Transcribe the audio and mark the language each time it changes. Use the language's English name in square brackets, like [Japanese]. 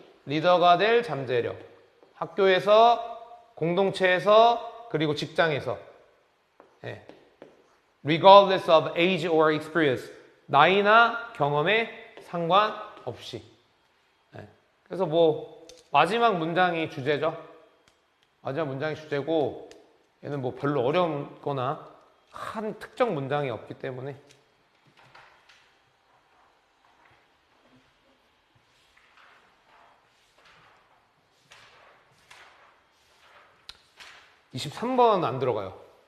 [Korean] 리더가 될 잠재력. 학교에서, 공동체에서, 그리고 직장에서. 예. [English] Regardless of age or experience. [Korean] 나이나 경험에 상관없이. 예. 그래서 뭐 마지막 문장이 주제죠. 마지막 문장이 주제고 얘는 뭐 별로 어려운 거나 한 특정 문장이 없기 때문에 (23번) 안 들어가요.